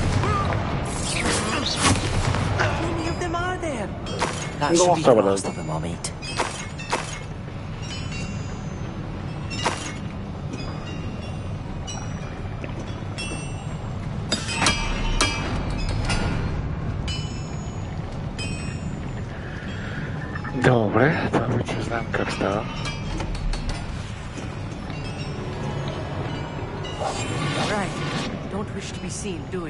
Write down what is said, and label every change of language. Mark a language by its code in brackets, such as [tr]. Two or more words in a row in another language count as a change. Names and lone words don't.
[en] How many of them are there? That should be the last of them, I'll meet. [bg] Добре, това вече знам как става. [en] Right. Don't wish to be seen, do we?